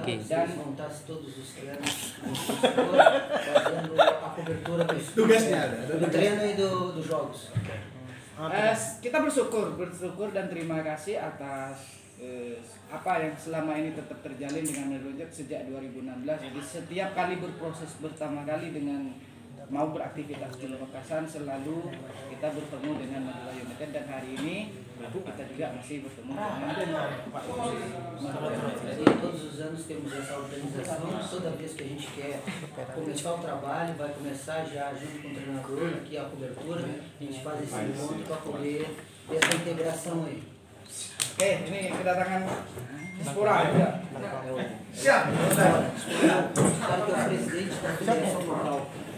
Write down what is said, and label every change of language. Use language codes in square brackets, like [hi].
[pt] Dan montar todos os treinos fazendo a cobertura [id] Tugasnya ada. [pt] do treino e dos jogos. [id] Kita bersyukur dan terima kasih atas apa yang selama ini tetap terjalin dengan Madura United sejak 2016. Jadi setiap kali berproses pertama kali dengan mau beraktivitas di Pamekasan selalu kita bertemu dengan Madura United, dan hari ini kita juga masih bertemu dengan Pak [pt] Jadi todos os anos temos essa organização, toda vez que a gente quer começar o trabalho, vai começar já junto com o treinador, aqui a cobertura, a gente faz esse encontro para poder ter essa integração aí. [id] Oke, ini kedatangan Spora juga. Siap. [pt] Claro que o presidente da federação local.